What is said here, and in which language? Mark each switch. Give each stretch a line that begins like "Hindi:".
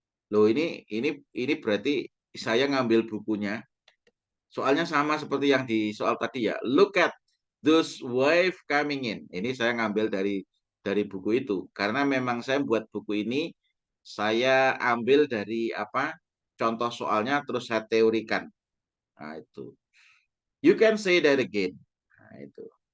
Indonesian: Loh, ini berarti saya ngambil bukunya. Soalnya sama seperti yang di soal tadi ya.
English: Look at those wave coming in.
Indonesian: Ini saya ngambil dari buku itu karena memang saya buat buku ini saya ambil dari contoh soalnya terus saya teorikan. Nah, itu.
English: You can say that again.
Indonesian: Nah, itu.